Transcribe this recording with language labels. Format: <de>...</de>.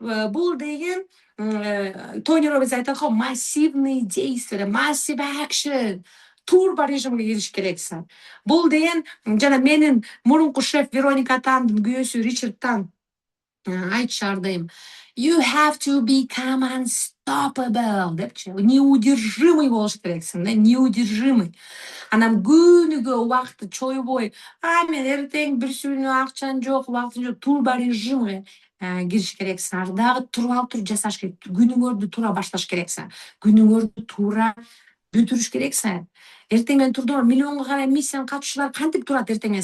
<ky>Бул деген Тони Роббинс айтат го, массивный действия,</ky> <en>massive action.</en> <ky>Турбо режимге кириш керексиң. Бул деген жана менин мурунку шеф Вероника Тандын күйөөсү Ричард Тан айтышар дайым.</ky> <en>You have to become unstoppable депчи.</en> <ky>Неудержимый болуш керексиң, да, неудержимый. Анан күнүгө убакытты чойбой, мен эртең бир сүүнү акчам жок, убактым жок, турбо режимге кириш керексиң. Ар дагы туруп алып туруп жасаш керек. Күнүңөрдү туура башташ керексиң. Күнүңөрдү туура бүтүрүш керексиң. Эртең менен турдум, миллионго карай миссиянын катышчылары кантип турат эртең менен?</ky>